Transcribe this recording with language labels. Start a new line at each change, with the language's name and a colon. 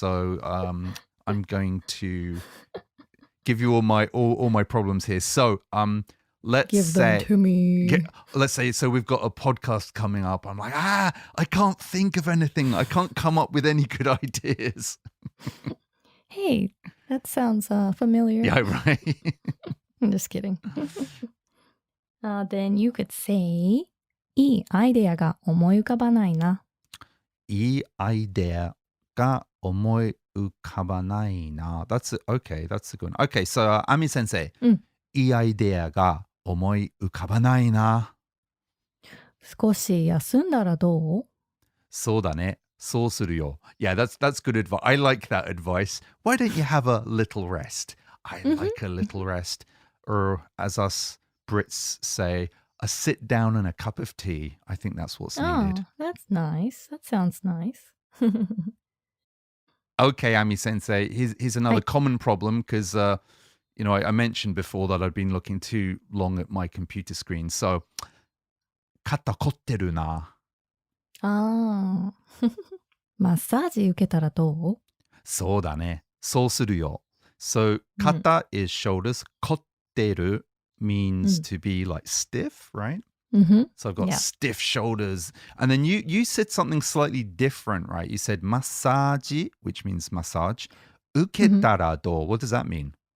English: So, I'm going to give you all my problems here. So, let's Give say, them to me. let's say, so we've got a podcast coming up. I'm like, I can't think of anything. I can't come up with any good ideas. Hey, that sounds familiar. Yeah, right. I'm just kidding.
Japanese: Then you could say, いいアイデアが思い浮かばないな。いいアイデアが思い浮かばないな.
English: That's a good one. Okay, so Ami Sensei,
Japanese: いいアイデアが思い浮かばないな. 少し休んだらどう? そうだね。そうするよ.
English: Yeah, that's good advice. I like that advice. Why don't you have a little rest? I like a little rest. Or as us Brits say, a sit down and a cup of tea. I think that's what's needed. Oh, that's nice. That sounds nice. Okay, Ami Sensei, here's another common problem because, I mentioned before that I'd been looking too long at my computer screen.
Japanese: So, 肩凝ってるな. ああ。マッサージ受けたらどう? そうだね。そうするよ.
English: So, 肩 is shoulders. 凝ってる means to be like stiff, right? So I've got stiff shoulders. And then you said something slightly different, right? You said massage, which means massage.
Japanese: 受けたらどう?
English: What does that mean?